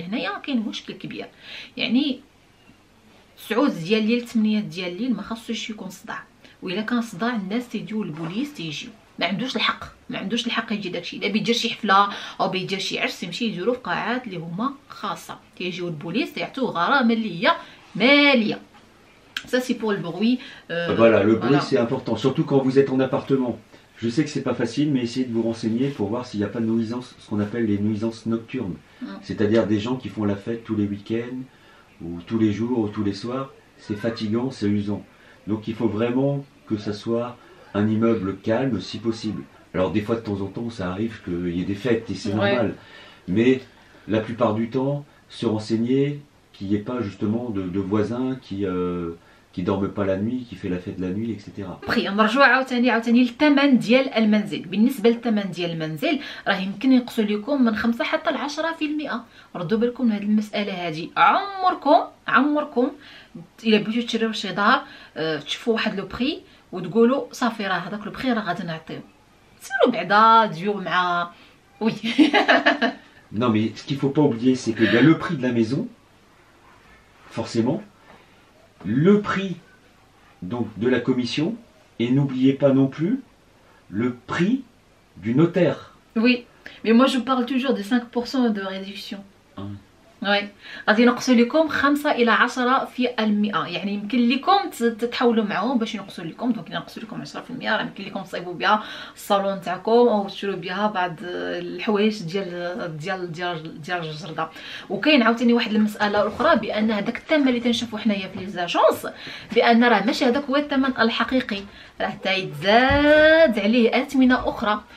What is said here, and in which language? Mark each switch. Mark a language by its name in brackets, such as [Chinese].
[Arabic] هنايا كاين مشكل كبير. يعني 9 ديال الليل 8 ديال الليل ما خاصوش يكون صداع. والا كان صداع الناس تيجيو البوليس تيجيو. ما عندوش الحق يجي داكشي. الا بيدير شي حفله او بيدير شي عرس يمشي يديروا في قاعات اللي هما خاصه، تيجيو البوليس يعطوه غرامه اللي هي ماليه. [French] Ça c'est pour le bruit. Voilà, le bruit c'est important, surtout quand vous êtes en appartement. Je sais que c'est pas facile, mais essayez de vous renseigner pour voir s'il n'y a pas de nuisances, ce qu'on appelle les nuisances nocturnes. C'est-à-dire des gens qui font la fête tous les week-ends, ou tous les jours, ou tous les soirs. C'est fatigant, c'est usant. Donc il faut vraiment que ça soit un immeuble calme si possible. Alors des fois de temps en temps ça arrive qu'il y ait des fêtes et c'est normal. Mais la plupart du temps, se renseigner qu'il n'y ait pas justement de voisins qui dorment pas la nuit, qui fait la fête la nuit, etc. [Arabic] بخي نرجعوا عاوتاني للثمن ديال المنزل. بالنسبه للثمن ديال المنزل راه يمكن ينقصوا لكم من 5 حتى ل 10%. ردوا بالكم من هذه المساله هذه. عمركم الا بغيتو تشريو شي دار تشوفوا واحد لو بري وتقولوا صافي راه هذاك لو بري راه غادي نعطيو. سيروا بعدا تجيو مع وي. [French] Non mais ce qu'il faut pas oublier c'est que le prix de la maison, forcément, le prix donc de la commission, et n'oubliez pas non plus le prix du notaire. Oui, mais moi je parle toujours de 5% de réduction. [Arabic] وي غادي ينقصوا لكم 5 إلى 10%. يعني يمكن لكم تتحاولوا معهم باش ينقصوا لكم. دونك ينقصوا لكم 10% راه يمكن لكم تصايبوا بها الصالون تاعكم او تشروا بها بعض الحوايج ديال الجرده. وكاين عاوتاني واحد المساله اخرى بان هذاك الثمن اللي تنشوفوا حنايا في لي زاجونس بان راه ماشي هذاك هو الثمن الحقيقي، راه تيتزاد عليه اثمنه اخرى.